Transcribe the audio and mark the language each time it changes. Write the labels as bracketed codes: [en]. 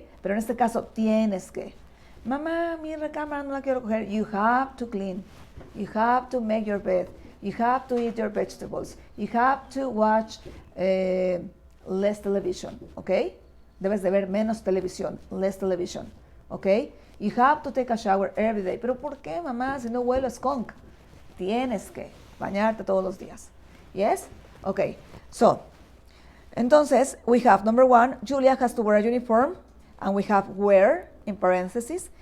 [es] Pero en este caso, tienes que. Mamá, mi recámara no la quiero coger. [en] You have to clean. You have to make your bed. You have to eat your vegetables. You have to watch less television. ¿Ok? [es] Debes de ver menos televisión. [en] Less television. ¿Ok? You have to take a shower every day. [es] ¿Pero por qué, mamá? Si no huele a skunk. Tienes que bañarte todos los días. [en] Yes? Okay. So, [es] entonces, [en] we have number 1, Julia has to wear a uniform, and we have wear in parentheses.